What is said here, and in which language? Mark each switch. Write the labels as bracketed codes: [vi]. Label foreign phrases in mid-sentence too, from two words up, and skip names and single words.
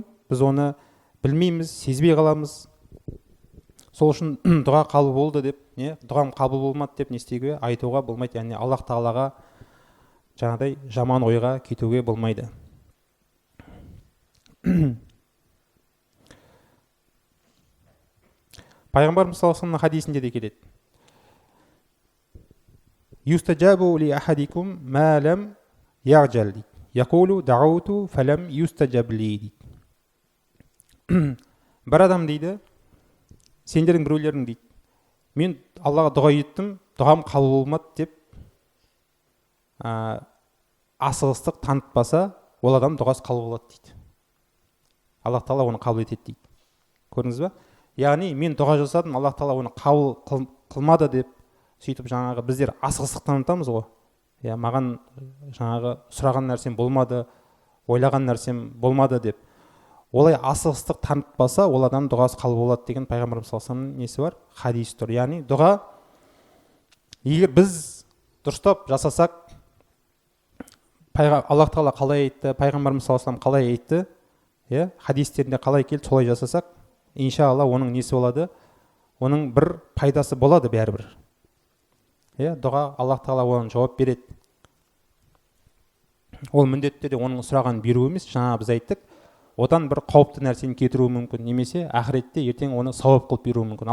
[kk] Біз оны білмейміз, сезбей қаламыз. Сол үшін дұға қабыл болды деп, дұғам қабыл болмады деп не істеуге, айтуға болмайды. Яғни Аллах Тағалаға жаңағыдай жаман ойға кетуге болмайды. Пайғамбарымыз [ar] صلى الله عليه وسلم [kk] хадисінде де келеді. [ar] يستجاب لأحدكم ما لم يعجل. يقول دعوت فلم يستجب لي. [kk] Бір адам дейді, сендердің біреулерің дейді, мен Аллаға дұға еттім, дұғам қабыл болмады деп асығыстық танытпаса, ол адам дұғасы қабыл болады дейді. Аллах Тағала оны қабыл етеді дейді. Көрдіңіз ба? Яғни мен дұға жасадым, Аллах Тағала оны қабыл қылмады деп, сөйтіп жаңағы біздер асығыстық танытамыз ғой. Маған жаңағы сұраған нәрсем болмады, ойлаған нәрсем болмады деп. Олай асығыстық танытпаса, ол адам дұғасы қабыл болады деген Пайғамбарымыз [ar] صلى الله عليه وسلم [kk] несі бар? Хадис тұр. Яғни дұға, егер біз дұрыстап жасасақ, Аллах Тағала қалай айтты, Пайғамбарымыз [ar] صلى الله عليه وسلم [kk] қалай айтты, хадистерінде қалай келді, солай жасасақ, иншалла оның несі болады? Оның бір пайдасы болады бәрібір. Дұға, Аллах Тағала оған жауап береді. Ол міндетті де оның сұрағанын беру емес, жаңа біз айттық, одан бір қауіпті нәрсені кетіруі мүмкін, немесе ақыретте ертең оны сауап қылып беруі мүмкін.